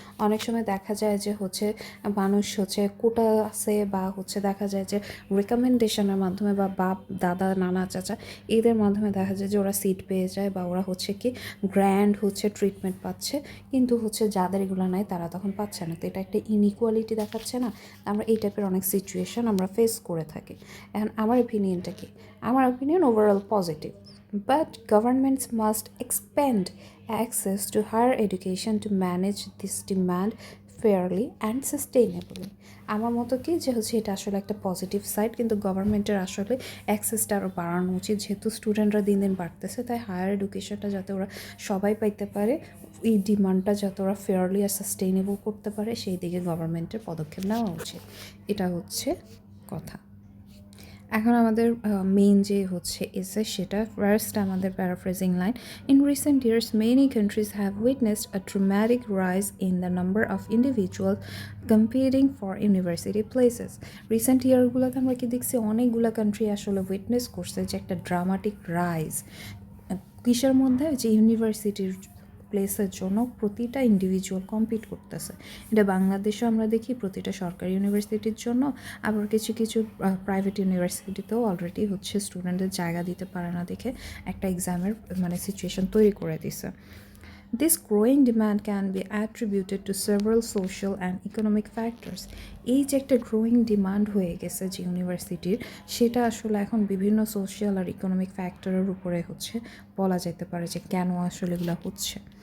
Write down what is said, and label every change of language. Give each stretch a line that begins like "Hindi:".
Bangla: অনেক সময় দেখা যায় যে হচ্ছে মানুষ হচ্ছে কোটা আছে বা হচ্ছে দেখা যায় যে রেকমেন্ডেশনের মাধ্যমে বা বাপ দাদা নানা চাচা এদের মাধ্যমে দেখা যায় যে ওরা সিট পেয়ে যায় বা ওরা হচ্ছে কি গ্র্যান্ড হচ্ছে ট্রিটমেন্ট পাচ্ছে, কিন্তু হচ্ছে যাদের এগুলো নাই তারা তখন পাচ্ছে না। তো এটা একটা ইনইকুয়ালিটি দেখাচ্ছে না। আমরা এই টাইপের অনেক সিচুয়েশন আমরা ফেস করে থাকি। এখন আমার ওপিনিয়নটা কি? আমার opinion overall positive,
English: but governments must expand access to higher education to manage this demand fairly and sustainably.
Bangla: আমার মতো কি যে হচ্ছে এটা আসলে একটা পজিটিভ সাইড, কিন্তু গভর্নমেন্টের আসলে অ্যাক্সেসটা আরও বাড়ানো উচিত। যেহেতু স্টুডেন্টরা দিন দিন বাড়তেছে, তাই হায়ার এডুকেশনটা যাতে ওরা সবাই পাইতে পারে, এই ডিমান্ডটা যাতে ওরা ফেয়ারলি আর সাস্টেইনেবল করতে পারে, সেই দিকে গভর্নমেন্টের পদক্ষেপ নেওয়া উচিত। এটা হচ্ছে কথা। এখন আমাদের মেইন যে হচ্ছে এসে সেটা ফার্স্ট আমাদের paraphrasing line,
English: In recent years many countries have witnessed a dramatic rise in the number of individual competing for university places.
Bangla: Recent ইয়ারগুলোতে আমরা কি দেখছি অনেকগুলো কান্ট্রি আসলে উইটনেস করছে যে একটা ড্রামাটিক রাইজ কিসের মধ্যে, যে ইউনিভার্সিটির প্লেসের জন্য প্রতিটা ইন্ডিভিজুয়াল কম্পিট করতেছে। এটা বাংলাদেশেও আমরা দেখি প্রতিটা সরকারি ইউনিভার্সিটির জন্য, আবার কিছু কিছু প্রাইভেট ইউনিভার্সিটিতেও অলরেডি হচ্ছে স্টুডেন্টদের জায়গা দিতে পারে না দেখে একটা এক্সামের মানে সিচুয়েশন তৈরি করে দিছে।
English: This growing demand can be attributed to several social and economic factors.
Bangla: এই যে একটা গ্রোয়িং ডিমান্ড হয়ে গেছে যে ইউনিভার্সিটির, সেটা আসলে এখন বিভিন্ন সোশ্যাল আর ইকোনমিক ফ্যাক্টরের উপরে হচ্ছে বলা যেতে পারে যে কেন আসলে এগুলো হচ্ছে।